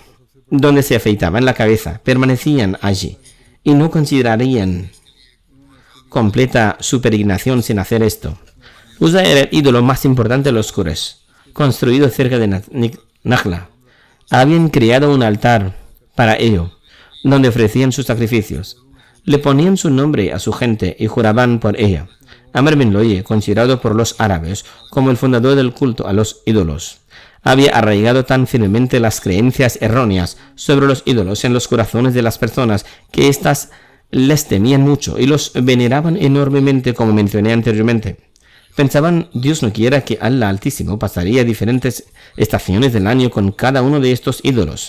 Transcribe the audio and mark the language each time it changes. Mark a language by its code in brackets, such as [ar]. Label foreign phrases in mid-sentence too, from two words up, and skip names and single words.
[es] Donde se afeitaban la cabeza, permanecían allí y no considerarían completa su peregrinación sin hacer esto. Uzza era el ídolo más importante de los Quraysh, construido cerca de Nakhla. Habían creado un altar para ello, donde ofrecían sus sacrificios. Le ponían su nombre a su gente y juraban por ella. Amr bin Loye, considerado por los árabes como el fundador del culto a los ídolos, había arraigado tan firmemente las creencias erróneas sobre los ídolos en los corazones de las personas que éstas les temían mucho y los veneraban enormemente, como mencioné anteriormente. Pensaban: Dios no quiera que Allah Altísimo pasaría diferentes estaciones del año con cada uno de estos ídolos.